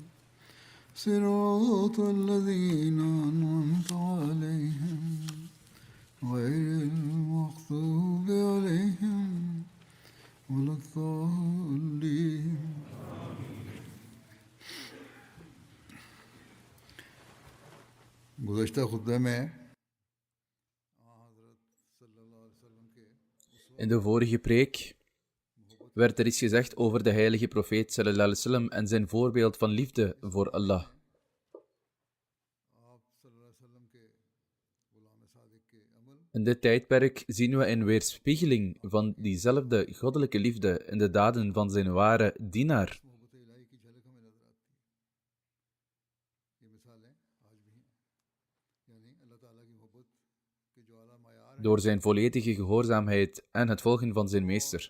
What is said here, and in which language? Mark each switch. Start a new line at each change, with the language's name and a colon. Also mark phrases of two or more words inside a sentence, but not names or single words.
Arabic: صراط الذين أنعمت عليهم غير المغضوب عليهم ولا الضالين
Urdu: گزشتہ خطبے میں
Dutch: In de vorige preek werd er iets gezegd over de heilige profeet
Arabic: صلى الله عليه وسلم
Dutch: en zijn voorbeeld van liefde voor Allah. In dit tijdperk zien we een weerspiegeling van diezelfde goddelijke liefde in de daden van zijn ware dienaar. Door zijn volledige gehoorzaamheid en het volgen van zijn meester.